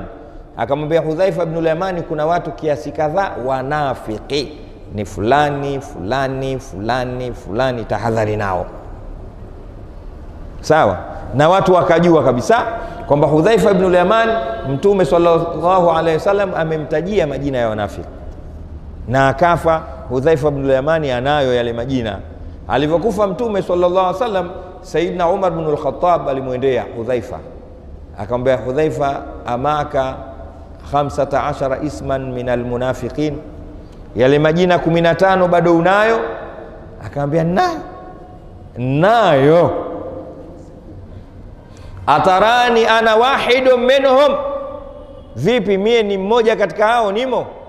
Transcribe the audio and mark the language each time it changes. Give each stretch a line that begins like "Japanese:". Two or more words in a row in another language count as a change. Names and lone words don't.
Swahili: Akamwambia Hudhaifa ibn al-Yaman, kuna watu kiasi kadhaa wanafiki, ni fulani fulani fulani fulani, tahadhari nao. Sawa? Na watu wakajua kabisa kwamba Hudhaifa ibn al-Yaman Mtume
Arabic: صلى الله عليه وسلم
Swahili: amemtajia majina ya wanafiki, na akafa. Hudhaifa ibn al-Yaman anayo yale majina. Alivyokufa Mtume
Arabic: صلى الله عليه وسلم,
Swahili: Sayyidina Umar ibn al-Khattab alimwendea Hudhaifa akamwambia, Hudhaifa,
Arabic: أمعك 15 اسما من المنافقين,
Swahili: yale majina 15 bado unayo? Akamwambia nayo.
Arabic: أتراني أنا واحد منهم,
Swahili: vipi mie ni mmoja katika hao nimo?